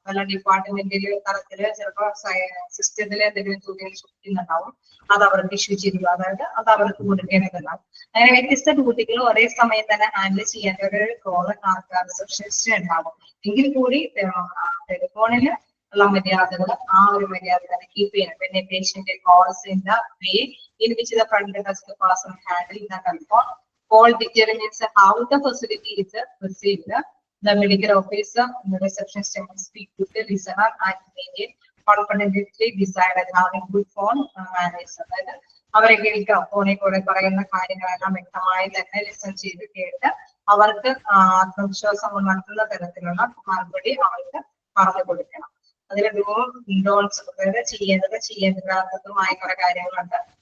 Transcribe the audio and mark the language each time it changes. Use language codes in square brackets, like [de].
[ml] പല ഡിപ്പാർട്ട്മെന്റിൽ തലത്തില് ചിലപ്പോൾ സിസ്റ്റത്തിൽ എന്തെങ്കിലും ചോദ്യങ്ങൾ ചോദിക്കുന്നുണ്ടാവും. അത് അവർക്ക് ഇഷ്യൂ ചെയ്തു, അതായത് അത് അവർക്ക് കൊടുക്കേണ്ടതുണ്ടാവും. അങ്ങനെ വ്യത്യസ്ത ഡ്യൂട്ടികൾ ഒരേ സമയം തന്നെ ഹാൻഡിൽ ചെയ്യേണ്ട ഒരു റോള് റിസപ്ഷനിസ്റ്റ് ഉണ്ടാവും. എങ്കിൽ കൂടി ടെലിഫോണിൽ ഉള്ള മര്യാദകൾ ആ ഒരു മര്യാദ തന്നെ കീപ്പ് ചെയ്യണം. [en] പിന്നെ patient calls in the way in which the front desk person handle the telephone call determines how the facility is perceived. The medical officer and the receptionist must speak to the listener and maintain confidently decide having good phone manners. [ml] അതായത് അവരെ കേൾക്കാം, ഫോണിൽ കൂടെ പറയുന്ന കാര്യങ്ങളെല്ലാം വ്യക്തമായി തന്നെ listen ചെയ്ത് കേട്ട് അവർക്ക് ആത്മവിശ്വാസം ഉണർത്തുന്ന തരത്തിലുള്ള മറുപടി അവർക്ക് പറഞ്ഞു കൊടുക്കണം. അതിൽ ഡോൺസ്, അതായത് ചെയ്യേണ്ടതാത്തതുമായ കുറെ കാര്യങ്ങളുണ്ട്.